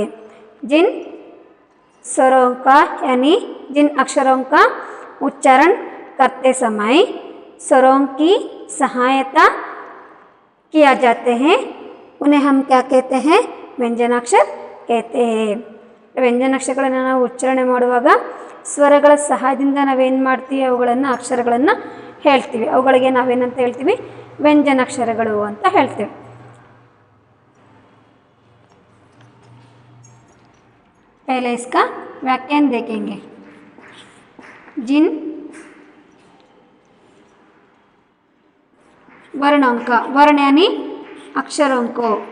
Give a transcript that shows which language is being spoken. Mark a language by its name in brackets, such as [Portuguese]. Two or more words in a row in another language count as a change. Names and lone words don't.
[Hindi] जिन स्वरों का यानी जिन अक्षरों का उच्चारण करते समय स्वरों की सहायता किया जाते हैं उन्हें हम क्या कहते हैं? ವ್ಯಂಜನಾಕ್ಷರ कहते हैं. [Kannada] ವ್ಯಂಜನಾಕ್ಷರಗಳನ್ನು ನಾವು ಉಚ್ಚಾರಣೆ ಮಾಡುವಾಗ ಸ್ವರಗಳ ಸಹಾಯದಿಂದ ನಾವೇನು ಮಾಡ್ತೀವಿ? ಅವುಗಳನ್ನು ಅಕ್ಷರಗಳನ್ನು ಹೇಳ್ತೀವಿ. ಅವುಗಳಿಗೆ ನಾವೇನಂತ ಹೇಳ್ತೀವಿ? ವ್ಯಂಜನಾಕ್ಷರಗಳು ಅಂತ ಹೇಳ್ತೀವಿ. [Hindi] पहले इसका व्याख्यान देखेंगे. जिन वर्णों का, वर्ण यानी अक्षरों को,